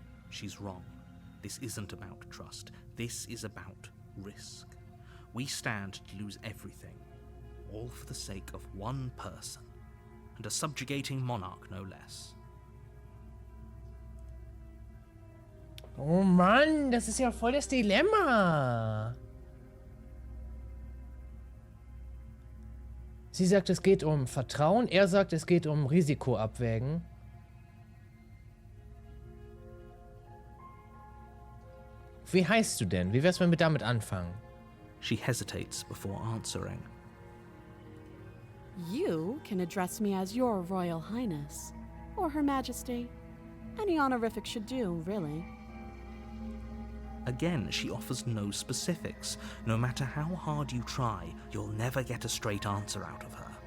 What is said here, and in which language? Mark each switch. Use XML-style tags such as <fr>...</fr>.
<en>She's wrong. This isn't about trust. This is about risk. We stand to lose everything, all for the sake of one person, and a subjugating monarch no less.</en> <de>Oh Mann, das ist ja voll das Dilemma. Sie sagt, es geht um Vertrauen. Er sagt, es geht um Risiko abwägen. Wie heißt du denn? Wie wär's, wenn wir damit anfangen?</de> <en>She hesitates before answering. You can address me as Your Royal Highness, or Her Majesty. Any honorific should do, really. Again, she offers no specifics. No matter how hard you try, you'll never get a straight answer out of her.</en>